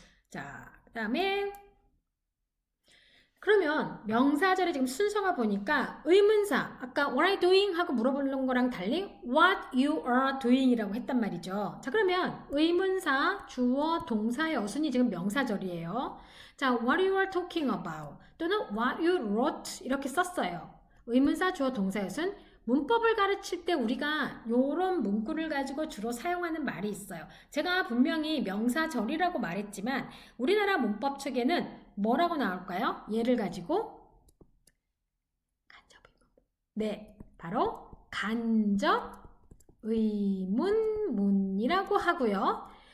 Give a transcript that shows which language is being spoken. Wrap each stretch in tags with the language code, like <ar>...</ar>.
<ko>자, 그다음에 그러면 명사절의 지금 순서가 보니까 의문사, 아까</ko> <en>what are you doing?</en> <ko>하고 물어보는 거랑 달리</ko> <en>what you are doing</en> <ko>이라고 했단 말이죠. 자, 그러면 의문사, 주어, 동사의 어순이 지금 명사절이에요. 자,</ko> <en>what you are talking about</en> <ko>또는</ko> <en>what you wrote</en> <ko>이렇게 썼어요. 의문사, 주어, 동사의 어순. 문법을 가르칠 때 우리가 이런 문구를 가지고 주로 사용하는 말이 있어요. 제가 분명히 명사절이라고 말했지만 우리나라 문법 책에는 뭐라고 나올까요? 얘를 가지고 네, 바로 간접의문문이라고 하고요.</ko>